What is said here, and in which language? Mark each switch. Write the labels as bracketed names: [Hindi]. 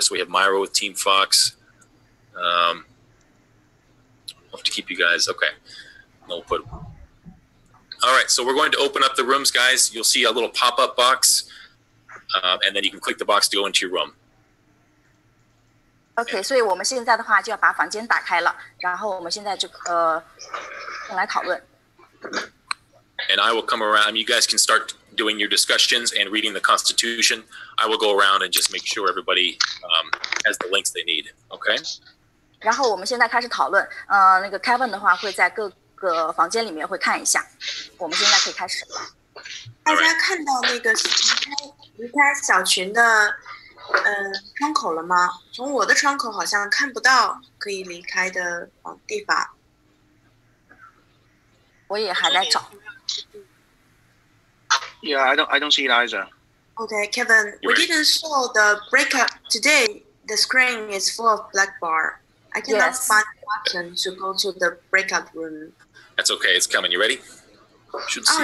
[English] So we have Myra with Team Fox. I'll have to keep you guys. Okay. We'll put. All right. So we're going to open up the rooms, guys. You'll see a little pop-up box, and then you can click the box to go into your room. [Chinese] OK， 所以我们现在的话就要把房间打开了，然后我们现在就来讨论。 [English] And I will come around. You guys can start doing your discussions and reading the Constitution. I will go around and just make sure everybody has the links they need. Okay. [Chinese] 然后我们现在开始讨论。那个 Kevin 的话会在各个房间里面会看一下。我们现在可以开始了。大家看到那个离开小群的窗口了吗？从我的窗口好像看不到可以离开的地方。我也还在找。 [English] Yeah, I don't see it either. Okay, Kevin, we didn't show the breakout today. The screen is full of black bar. I cannot find the button to go to the breakout room. That's okay. It's coming. You ready? Should see.